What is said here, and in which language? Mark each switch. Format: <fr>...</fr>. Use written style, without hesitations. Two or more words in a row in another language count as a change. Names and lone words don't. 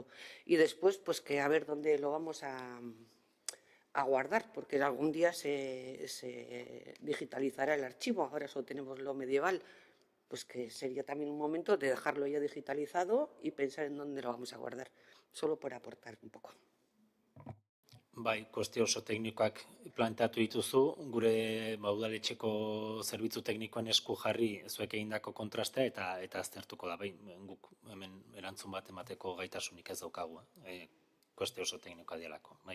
<es>Y después, pues que a ver dónde lo vamos a guardar, porque algún día se digitalizará el archivo, ahora solo tenemos lo medieval, pues que sería también un momento de dejarlo ya digitalizado y pensar en dónde lo vamos a guardar, solo por aportar un poco.</es> <eu>Bai, kuestio oso teknikoak planteatu dituzu, gure udaletxeko zerbitzu teknikoen esku jarri zuek egindako kontrastea eta aztertuko da, bai, guk hemen erantzun bat emateko gaitasunik ez daukagu, kuestio oso teknikoa dielako, bai.</eu>